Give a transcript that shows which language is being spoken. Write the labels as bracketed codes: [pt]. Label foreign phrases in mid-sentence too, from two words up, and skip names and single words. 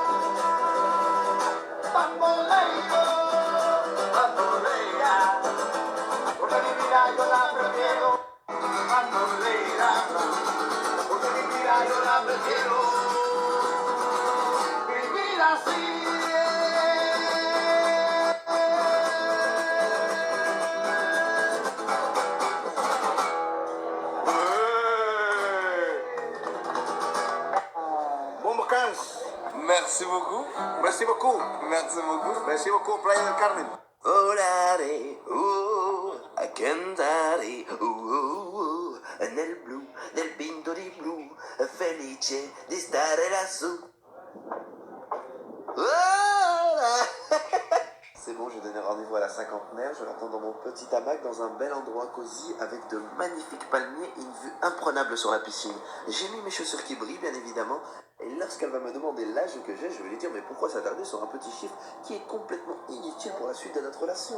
[es] Bamboleo, bambolea, porque mi vida yo la prefiero. Bambolea, porque mi vida yo la prefiero. Vivir así. [fr] Bon vacances. Merci beaucoup. Merci beaucoup. Merci beaucoup. Merci beaucoup, Playa del Carmen. [it] Volare, a cantare, nel blu, nel pinto di blu, felice di stare lassù. [fr] C'est bon, j'ai donné rendez-vous à la cinquantenaire. Je l'attends dans mon petit hamac dans un bel endroit cosy avec de magnifiques palmiers et une vue imprenable sur la piscine. J'ai mis mes chaussures qui brillent, bien évidemment. Et lorsqu'elle va me demander l'âge que j'ai, je vais lui dire mais pourquoi s'attarder sur un petit chiffre qui est complètement inutile pour la suite de notre relation.